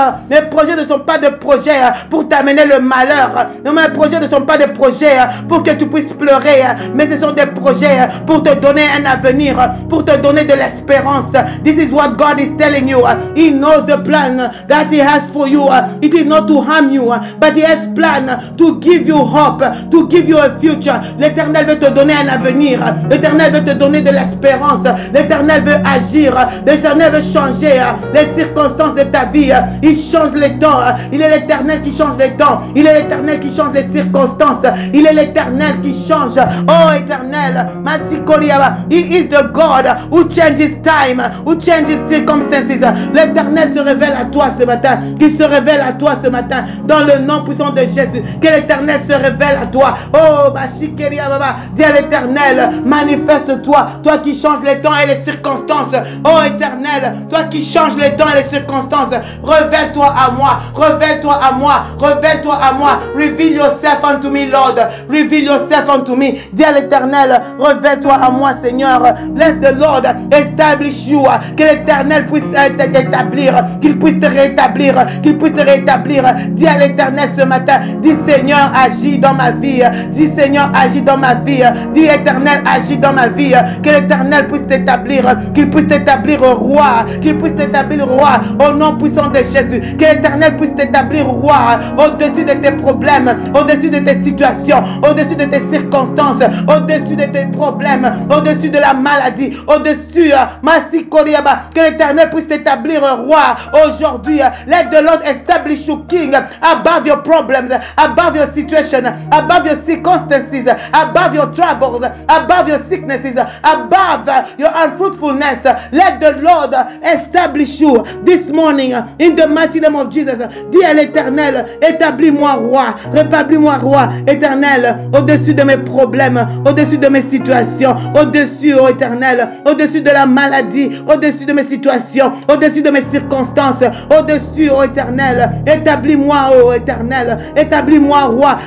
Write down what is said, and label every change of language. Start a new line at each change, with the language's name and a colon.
French: Mes projets ne sont pas de projets pour t'amener le malheur. Mes projets ne sont pas des projets pour que tu puisses pleurer, mais ce sont des projets pour te donner un avenir, pour te donner de l'espérance.
English: This is what God is telling you. He knows the plan that He has for you. It is not to harm you, but He has plan to give you hope, to give you a future.
French: L'Éternel veut te donner un avenir. L'Éternel veut te donner de l'espérance. L'Éternel veut agir. L'Éternel veut changer les circonstances de ta vie. Il change les temps. Il est l'Éternel qui change les temps. Il est l'Éternel qui change les circonstances. Il est l'Éternel qui change.
English: Oh Éternel, He is the God who changes time, who changes circumstances.
French: L'Éternel se révèle à toi ce matin. Il se révèle à toi ce matin dans le nom puissant de Jésus. Que l'Éternel se révèle à toi. Oh dis à l'Éternel, manifeste-toi, toi qui changes les temps et les circonstances. Oh Éternel, toi qui changes les temps et les circonstances, révèle-toi à moi, révèle-toi à moi, révèle-toi à moi.
English: Reveal yourself unto me, Lord. Reveal yourself unto me.
French: Dis à l'Éternel, révèle-toi à moi, Seigneur.
English: Let the Lord establish you.
French: Que l'Éternel puisse t'établir, qu'il puisse te rétablir, qu'il puisse te rétablir. Dis à l'Éternel ce matin, dis Seigneur, agis dans ma vie. Dis Seigneur, agis dans ma vie. Dis Éternel, agis dans ma vie. Que l'Éternel puisse t'établir, qu'il puisse t'établir roi, qu'il puisse t'établir roi au nom puissant de Jésus. Que l'Éternel puisse t'établir roi au-dessus de tes problèmes, au-dessus de tes situations, au-dessus de tes circonstances, au-dessus de tes problèmes, au-dessus de la maladie, au-dessus, que l'Éternel puisse t'établir roi aujourd'hui.
English: Let the Lord establish you king above your problems, above your situation, above your circumstances, above your troubles, above your sicknesses, above your unfruitfulness. Let the Lord establish you this morning in the mighty name of Jesus.
French: Dis à l'Éternel, établis-moi roi, rétablis-moi roi, Éternel, au-dessus de mes problèmes, au-dessus de mes situations, au-dessus, oh Éternel, au-dessus de la maladie, au-dessus de mes situations, au-dessus de mes circonstances, au-dessus, oh Éternel, établis-moi, oh Éternel, établis-moi roi.